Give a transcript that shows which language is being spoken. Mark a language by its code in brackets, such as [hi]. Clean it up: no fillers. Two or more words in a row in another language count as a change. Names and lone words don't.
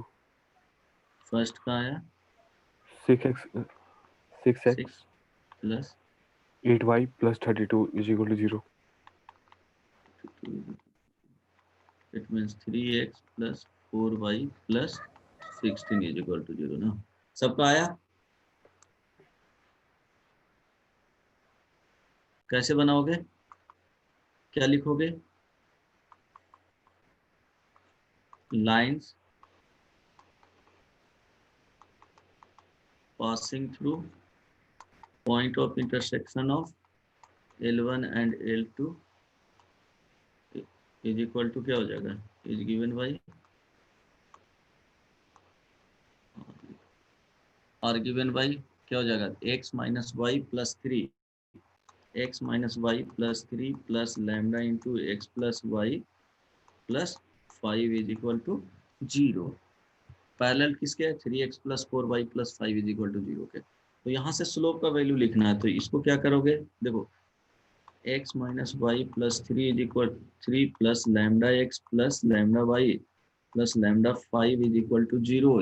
[hi] फर्स्ट का आया [en] 6x 6 प्लस 8y plus 32 is equal to 0। it means 3x plus 4y plus 16 is equal to 0 ना। [hi] सबका आया? कैसे बनाओगे, क्या लिखोगे? [en] लाइंस passing through point of intersection of L1 and L2 is equal to [hi] क्या हो जाएगा, [en] is given by or given by [hi] क्या हो जाएगा, [en] x minus y plus 3, x minus y plus 3 plus lambda into x plus y plus 5 is equal to 0. [hi] पैरेलल किसके है? [en] 3x plus 4y plus 5 is equal to 0 [hi] के। तो यहाँ से स्लोप का वैल्यू लिखना है, तो इसको क्या करोगे? [en] देखो x minus y plus 3 is equal 3 plus lambda x plus lambda y plus lambda 5 is equal to 0.